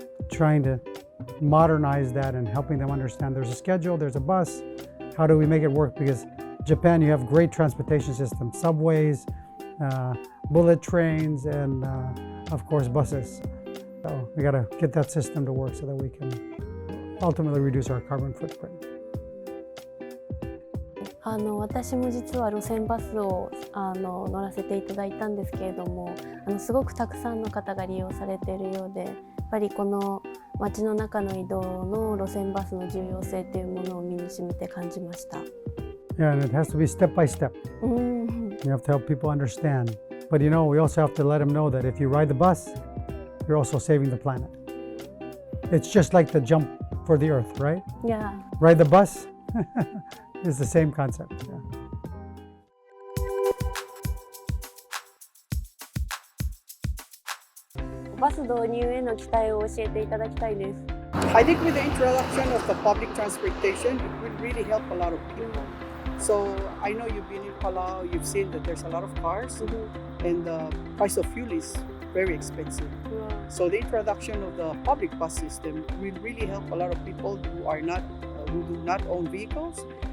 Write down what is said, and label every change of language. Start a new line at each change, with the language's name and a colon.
English: Trying to modernize that and helping them understand there's a schedule, there's a bus, how do we make it work? Because Japan, you have great transportation systems, subways, bullet trains, and of course buses. So we got to get that system to work so that we can ultimately reduce our carbon footprint.
Japanese: 私も実は路線バスを乗らせていただいたんですけれども、すごくたくさんの方が利用されているようで、やっぱりこの街の中の移動の路線バスの重要性というものを身に染みて感じました。
English: Yeah, and it has to be step by step. You have to help people understand. But you know, we also have to let them know that if you ride the bus, you're also saving the planet. It's just like the jump for the earth, right? Yeah. Ride the bus is the same concept. Yeah.
Japanese: バス導入への期待を教えていただきたいです。
English: I think with the introduction of the public transportation, it will really help a lot of people. So I know you've been in Palau, you've seen that there's a lot of cars, and the price of fuel is very expensive. So the introduction of the public bus system will really help a lot of people who do not own vehicles,